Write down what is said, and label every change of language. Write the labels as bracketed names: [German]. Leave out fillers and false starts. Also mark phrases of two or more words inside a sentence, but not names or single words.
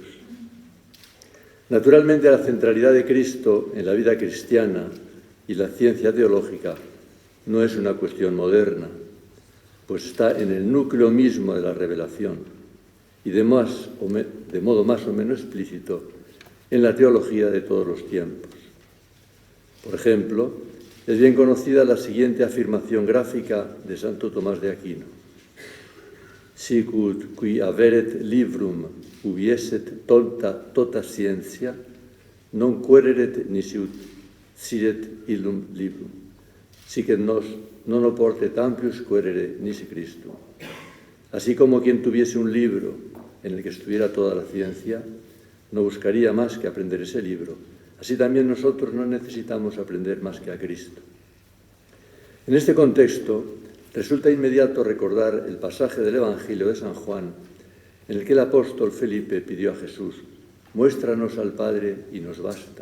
[Spanish] Naturalmente, la centralidad de Cristo en la vida cristiana y la ciencia teológica no es una cuestión moderna, pues está en el núcleo mismo de la revelación y de modo más o menos explícito en la teología de todos los tiempos. Por ejemplo, es bien conocida la siguiente afirmación gráfica de Santo Tomás de Aquino: [Latin] Sic ut qui averet librum ubieset tota scientia, non quereret nisi ut siret illum librum, sic et nos non oportet amplius querere nisi Christum. [Spanish] Así como quien tuviese un libro en el que estuviera toda la ciencia, no buscaría más que aprender ese libro, así también nosotros no necesitamos aprender más que a Cristo. En este contexto, resulta inmediato recordar el pasaje del Evangelio de San Juan, en el que el apóstol Felipe pidió a Jesús: «Muéstranos al Padre y nos basta».